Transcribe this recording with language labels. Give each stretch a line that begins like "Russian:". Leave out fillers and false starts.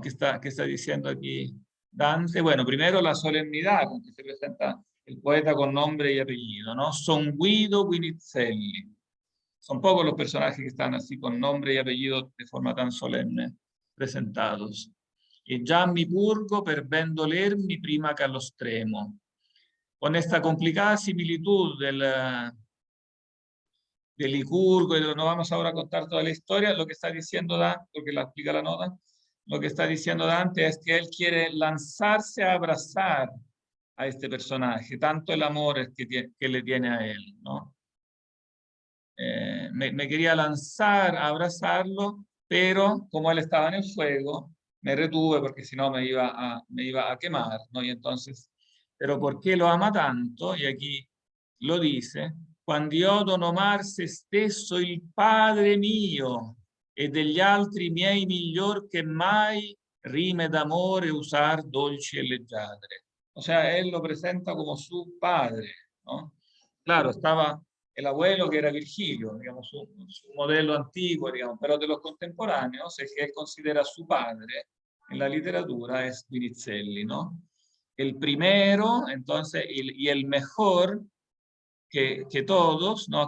Spanish: ¿Qué está diciendo aquí Dante? Bueno, primero la solemnidad con que se presenta el poeta con nombre y apellido, ¿no? Son Guido Guinizelli. Son pocos los personajes que están así con nombre y apellido de forma tan solemne presentados.
Italian: E già mi purgo per ben dolermi prima che allo stremo.
Spanish: Con esta complicada similitud del Licurgo, y no vamos ahora a contar toda la historia, lo que está diciendo Dante, porque la explica la nota, lo que está diciendo Dante es que él quiere lanzarse a abrazar a este personaje, tanto el amor es que le tiene a él, ¿no? Me quería lanzar a abrazarlo, pero como él estaba en el fuego, me retuve porque si no me iba a quemar, ¿no? Y entonces, pero ¿por qué lo ama tanto? Y aquí lo dice,
Italian: quando io donomar se stesso il Padre mio e degli altri miei miglior che mai rime d'amore usar dolci e leggiadre.
Spanish: O sea, él lo presenta como su padre, ¿no? Claro, estaba el abuelo que era Virgilio, digamos, su modelo antiguo, digamos, pero de los contemporáneos, el que él considera su padre en la literatura es Winnichelli, ¿no? El primero, entonces, y el mejor que todos, ¿no?